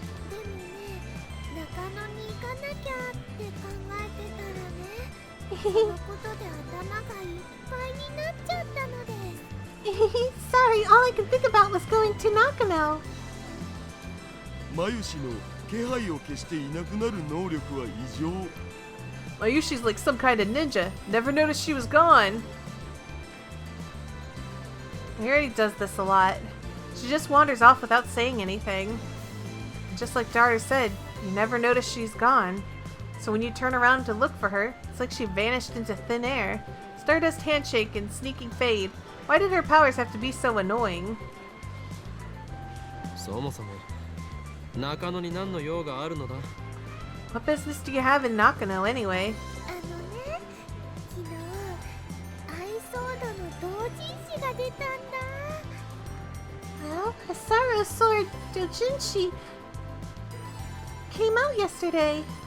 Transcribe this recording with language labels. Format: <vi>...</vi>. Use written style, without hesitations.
<ja>でもね、中野に行かなきゃって考えてたらね、そのことで頭がいっぱいになっちゃったのです。</ja> <en>Sorry, all I could think about was going to Nakano.</en> <ja>マユシの気配を消していなくなる能力は異常。</ja> <en>Mayushi's like some kind of ninja. Never noticed she was gone. Mayuri does this a lot. She just wanders off without saying anything. Just like Daru said, you never notice she's gone. So when you turn around to look for her, it's like she vanished into thin air. Stardust Handshake and Sneaking Fade. Why did her powers have to be so annoying?</en> <ja>そもそも中野に何の用があるのだ</ja> <en>What business do you have in Nakano anyway?</en> <ja>あのね、昨日アイソードの同人誌が出たんだ。</ja> <en>Well, Hasaru Sword Dojinshi came out yesterday.</en>